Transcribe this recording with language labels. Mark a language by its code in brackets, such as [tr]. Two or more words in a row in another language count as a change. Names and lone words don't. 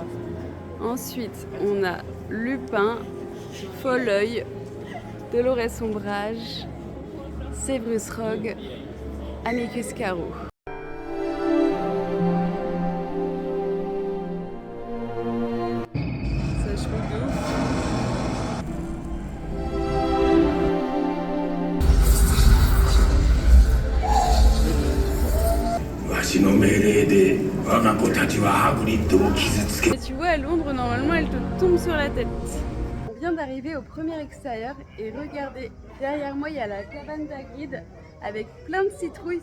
[fr] Ensuite, on a Lupin, Folleuil, Dolores Ombrage, Severus Rogue, Amicus Carro. Ça, je trouve de ouf. [ja] 私の命令で我が子たちはハグリッドを傷つけ [fr] Et tu vois, à Londres, normalement, elle te tombe sur la tête. On vient d'arriver au premier extérieur et regardez, derrière moi, il y a la cabane d'Hagrid avec plein de citrouilles.